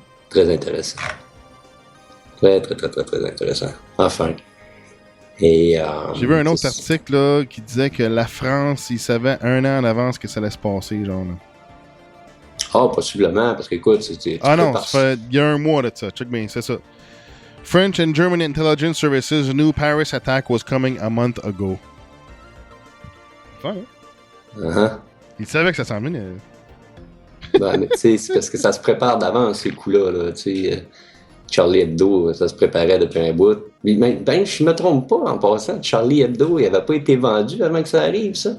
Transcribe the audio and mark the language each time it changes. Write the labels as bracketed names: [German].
[French] Très intéressant. Très, très, très, très, très intéressant. Enfin. Et, j'ai vu un autre article là, qui disait que la France, ils savaient 1 an en avance que ça allait se passer, genre. Là. Possiblement, parce que écoute, c'était. Non, il y a 1 mois de ça. Check bien, c'est ça. [English] French and German intelligence services knew Paris attack was coming a month ago. [French] Ils savaient que ça s'en venait. Mais tu sais, c'est parce que ça se prépare d'avance, ces coups-là. Là, Charlie Hebdo, ça se préparait depuis un bout. Ben, je me trompe pas en passant. Charlie Hebdo, il n'avait pas été vendu avant que ça arrive, ça.